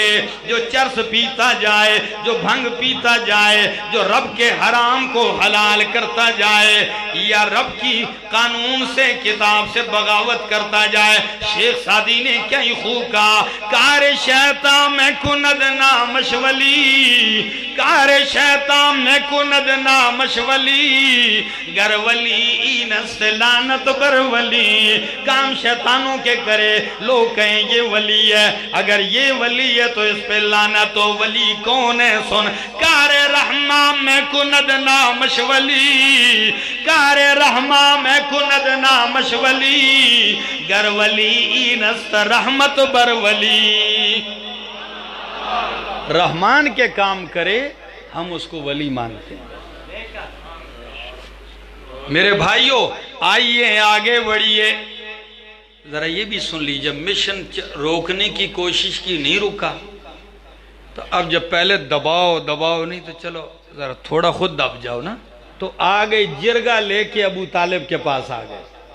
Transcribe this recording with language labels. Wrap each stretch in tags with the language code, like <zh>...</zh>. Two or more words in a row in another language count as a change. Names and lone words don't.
<ur>جو چرس پیتا جائے، جو بھنگ پیتا جائے، جو رب کے حرام کو حلال کرتا جائے، یا رب کی قانون سے کتاب سے بغاوت کرتا جائے. شیخ سعدی نے کیا ہی خوب کہا،</ur> <fa>کار شیطان میں کند نامش ولی، کار شیطان میں کند نامش ولی، گر ولی اینس لعنت بر ولی.</fa> <ur>کام شیطانوں کے کرے لوگ کہیں یہ ولی ہے، اگر یہ ولی ہے تو اس پہ لعنت. تو ولی کون ہے سن،</ur> <fa>کار رحمان میں کند نامش ولی، کار رحمان میں کند نامش ولی، گر ولی اینست رحمت بر ولی.</fa> <ur>رحمان کے کام کرے ہم اس کو ولی مانتے ہیں۔ میرے بھائیوں آئیے آگے بڑھیے، ذرا یہ بھی سن لی، جب مشن روکنے کی کوشش کی نہیں رکا، تو اب جب پہلے دباؤ نہیں تو چلو ذرا تھوڑا خود دب جاؤ نا، تو آگے جرگہ لے کے ابو طالب کے پاس آ گئے،</ur>